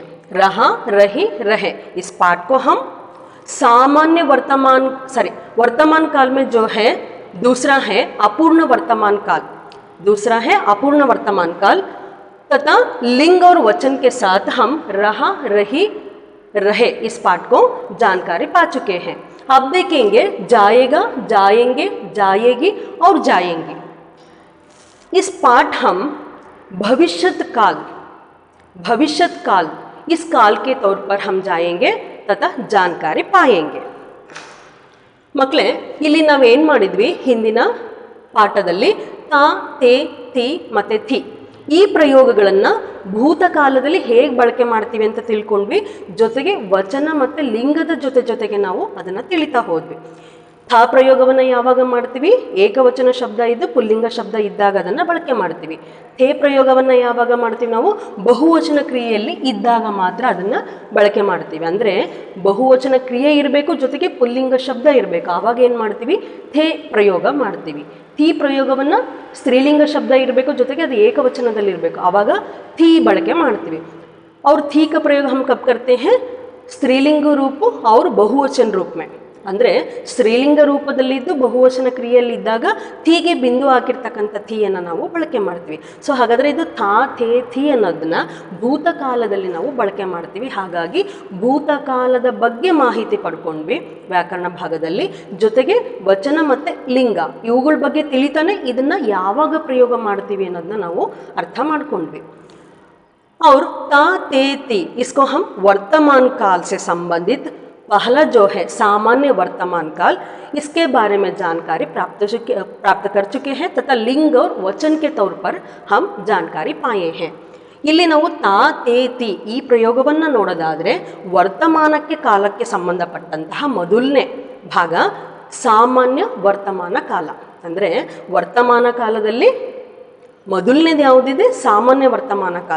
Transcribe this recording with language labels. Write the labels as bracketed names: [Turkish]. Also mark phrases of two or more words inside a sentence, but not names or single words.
[Hindi] रहा, रही, रहे इस पाठ को हम सामान्य वर्तमान वर्तमान काल में जो है दूसरा है अपूर्ण वर्तमान काल, दूसरा है अपूर्ण वर्तमान काल तथा लिंग और वचन के साथ हम रहा, रही, रहे इस पाठ को जानकारी पा चुके हैं। अब देखेंगे जाएगा, जाएंगे, जाएगी और जाएंगे इस पाठ हम भविष्यत काल, भविष्यत काल इस काल के तौर पर हम जाएंगे तथा जानकारी पाएंगे। [Kannada] ಮಕ್ಕಳೇ, ಇಲ್ಲಿ ನಾವೇನು ಮಾಡಿದ್ವಿ ಹಿಂದಿನ ಪಾಠದಲ್ಲಿ ತಾ, ತೇ, ತಿ ಮತ್ತು ಥಿ ಈ ಪ್ರಯೋಗಗಳನ್ನು ಭೂತಕಾಲದಲ್ಲಿ ಹೇಗೆ ಬಳಕೆ ಮಾಡ್ತೀವಿ ಅಂತ ತಿಳ್ಕೊಂಡ್ವಿ, ಜೊತೆಗೆ ವಚನ ಮತ್ತು ಲಿಂಗದ ಜೊತೆಗೆ ನಾವು ಅದನ್ನು ತಿಳಿತಾ ಹೋದ್ವಿ। ಥಾ ಪ್ರಯೋಗವನ್ನು ಯಾವಾಗ ಮಾಡ್ತೀವಿ, ಏಕವಚನ ಶಬ್ದ ಇದ್ದು ಪುಲ್ಲಿಂಗ ಶಬ್ದ ಇದ್ದಾಗ ಅದನ್ನು ಬಳಕೆ ಮಾಡ್ತೀವಿ। ಥೇ ಪ್ರಯೋಗವನ್ನು ಯಾವಾಗ ಮಾಡ್ತೀವಿ, ನಾವು ಬಹುವಚನ ಕ್ರಿಯೆಯಲ್ಲಿ ಇದ್ದಾಗ ಮಾತ್ರ ಅದನ್ನು ಬಳಕೆ ಮಾಡ್ತೀವಿ। ಅಂದರೆ ಬಹುವಚನ ಕ್ರಿಯೆ ಇರಬೇಕು, ಜೊತೆಗೆ ಪುಲ್ಲಿಂಗ ಶಬ್ದ ಇರಬೇಕು, ಆವಾಗ ಏನು ಮಾಡ್ತೀವಿ, ಥೇ ಪ್ರಯೋಗ ಮಾಡ್ತೀವಿ। ಥೀ ಪ್ರಯೋಗವನ್ನು ಸ್ತ್ರೀಲಿಂಗ ಶಬ್ದ ಇರಬೇಕು, ಜೊತೆಗೆ ಅದು ಏಕವಚನದಲ್ಲಿ ಇರಬೇಕು, ಆವಾಗ ಥೀ ಬಳಕೆ ಮಾಡ್ತೀವಿ। [Hindi] और थी का प्रयोग हम कब करते हैं, स्त्रीलिंग रूप और बहुवचन रूप में [Kannada] ಅಂದರೆ ಸ್ತ್ರೀಲಿಂಗ ರೂಪದಲ್ಲಿದ್ದು ಬಹುವಚನ ಕ್ರಿಯೆಯಲ್ಲಿ ಇದ್ದಾಗ ಥೀಗೆ ಬಿಂದು ಆಗಿರ್ತಕ್ಕಂಥ ಥೀಯನ್ನು ನಾವು ಬಳಕೆ ಮಾಡ್ತೀವಿ. ಸೊ ಹಾಗಾದರೆ ಇದು ಥಾ ಥೇ ಥೀ ಅನ್ನೋದನ್ನ ಭೂತಕಾಲದಲ್ಲಿ ನಾವು ಬಳಕೆ ಮಾಡ್ತೀವಿ. ಹಾಗಾಗಿ ಭೂತಕಾಲದ ಬಗ್ಗೆ ಮಾಹಿತಿ ಪಡ್ಕೊಂಡ್ವಿ ವ್ಯಾಕರಣ ಭಾಗದಲ್ಲಿ. ಜೊತೆಗೆ ವಚನ ಮತ್ತು ಲಿಂಗ ಇವುಗಳ ಬಗ್ಗೆ ತಿಳಿತಾನೆ ಇದನ್ನ ಯಾವಾಗ ಪ್ರಯೋಗ ಮಾಡ್ತೀವಿ ಅನ್ನೋದನ್ನ ನಾವು ಅರ್ಥ ಮಾಡ್ಕೊಂಡ್ವಿ. [Hindi] और ता ते ती इसको हम वर्तमान काल से संबंधित पहला जो है सामान्य वर्तमान काल, इसके बारे में जानकारी प्राप्त कर चुके हैं तथा लिंग और वचन के तौर पर हम जानकारी पाए हैं. [Kannada] ಇಲ್ಲಿ ನಾವು ತಾ ತೇ ತಿ ಈ ಪ್ರಯೋಗವನ್ನು ನೋಡೋದಾದರೆ ವರ್ತಮಾನಕ್ಕೆ ಕಾಲಕ್ಕೆ ಸಂಬಂಧಪಟ್ಟಂತಹ ಮೊದಲನೇ ಭಾಗ ಸಾಮಾನ್ಯ ವರ್ತಮಾನ ಕಾಲ. ಅಂದರೆ ವರ್ತಮಾನ ಕಾಲದಲ್ಲಿ ಮೊದಲನೇದು ಯಾವುದಿದೆ ಸಾಮಾನ್ಯ ವರ್ತಮಾನ ಕಾಲ.